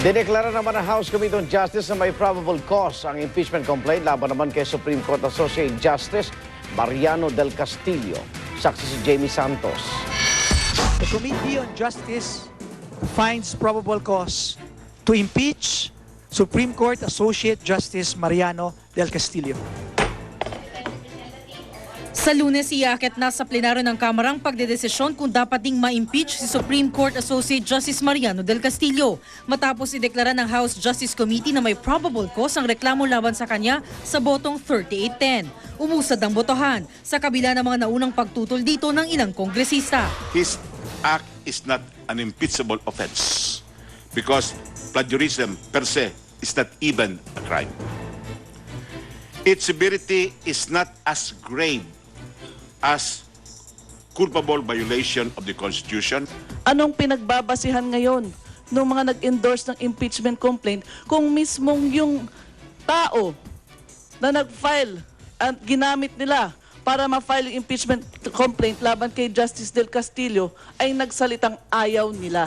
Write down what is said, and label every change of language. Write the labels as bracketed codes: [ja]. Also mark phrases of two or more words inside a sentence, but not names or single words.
[tl] Dineklara naman ng House Committee on Justice na may [en] probable cause [tl] ang [en] impeachment complaint [tl] laban naman kay Supreme Court Associate Justice Mariano del Castillo. Saksi si Jamie Santos. [en] The Committee on Justice finds probable cause to impeach Supreme Court Associate Justice Mariano del Castillo. [tl] Sa Lunes, iakit na sa plenaryo ng Kamara ang pagdedesisyon kung dapat ding ma-impeach si Supreme Court Associate Justice Mariano del Castillo matapos ideklara ng House Justice Committee na may [en] probable cause [tl] ang reklamo laban sa kanya sa botong 38-10. Umusad ang botohan sa kabila ng mga naunang pagtutol dito ng ilang kongresista. [en] His act is not an impeachable offense because plagiarism per se is not even a crime. Its severity is not as grave as culpable violation of the Constitution. [tl] Anong pinagbabasihan ngayon ng mga nag-endorse ng [en] impeachment complaint [tl] kung mismong yung tao na nag-file at ginamit nila para ma-file yung [en] impeachment complaint [tl] laban kay Justice del Castillo ay nagsalitang ayaw nila?